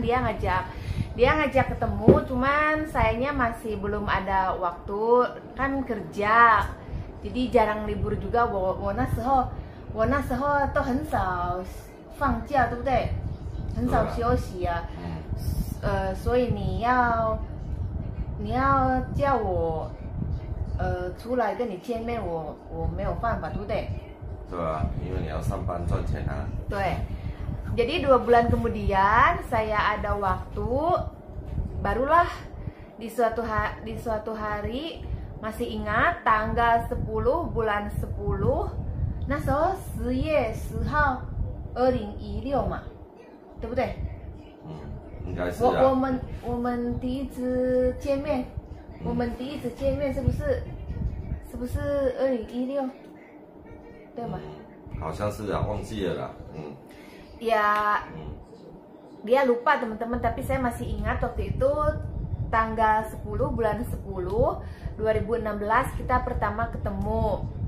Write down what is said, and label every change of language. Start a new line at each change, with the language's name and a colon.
Indonesian: Dia ngajak ketemu, cuman sayanya masih belum ada waktu, kan kerja, jadi jarang libur juga.
Chinese: 我那时候都很少放假，对不对？很少休息啊。所以你要叫我出来跟你见面，我没有办法，对不对？对啊，因为你要上班赚钱啊。对。
Indonesian: Jadi 2 bulan kemudian saya ada waktu, barulah di suatu hari, masih ingat tanggal 10 bulan 10,
Chinese: 那时候10月10号2016嘛，对不对？应该是啊。我们第一次见面，是不是2016？对吗？好像是啊，忘记了啦。
Indonesian: Ya, dia lupa teman-teman, tapi saya masih ingat waktu itu tanggal 10 bulan 10 2016 kita pertama ketemu.